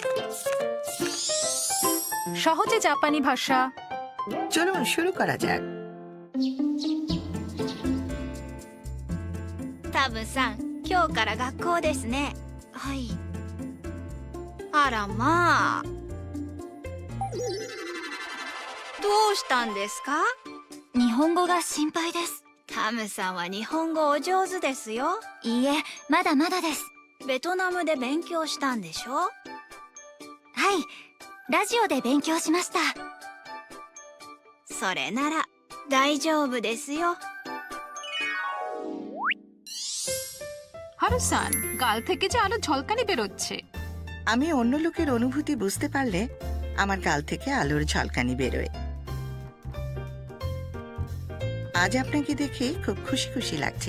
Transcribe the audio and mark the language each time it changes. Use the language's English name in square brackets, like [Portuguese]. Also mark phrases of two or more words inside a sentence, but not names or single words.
[Bangla] সহজে জাপানি ভাষা। চলুন শুরু করা যাক। [Japanese] タブさん、今日から学校ですね。はい。あらまあ。どうしたんですか？日本語が心配です。タムさんは日本語お上手ですよ。いいえ、まだまだです。ベトナムで勉強したんでしょ？はい、ラジオで勉強しました。それなら大丈夫ですよ。 [Bangla] হারুসান, গাল থেকে যে আলো ঝলকানি বেরোচ্ছে। আমি অন্য লোকের অনুভূতি বুঝতে পারলে আমার গাল থেকে আলোর ঝলকানি বেরোয়। আজ আপনাকে দেখে খুব খুশি খুশি লাগছে।